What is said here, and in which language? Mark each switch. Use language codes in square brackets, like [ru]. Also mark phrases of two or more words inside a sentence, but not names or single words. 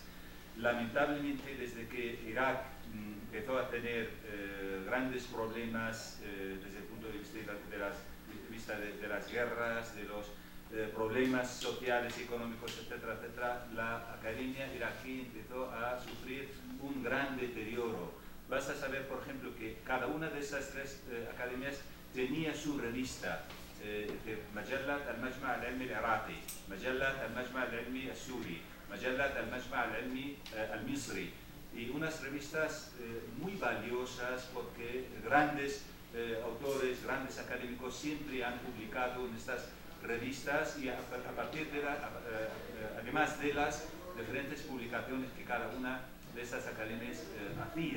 [es] Lamentablemente, desde que Irak empezó a tener grandes problemas desde el punto de vista de las guerras, de los problemas sociales, económicos, etcétera, etcétera, la academia iraquí empezó a sufrir un gran deterioro. Vas a saber, por ejemplo, que cada una de esas tres academias tenía su revista. [ar] مجلة المجمع العلمي العراقي، مجلة المجمع العلمي السوري، مجلة المجمع العلمي المصري, [es] y unas revistas muy valiosas porque grandes autores, grandes académicos siempre han publicado en estas revistas, y a partir de además de las diferentes publicaciones que cada una de estas academias hacía.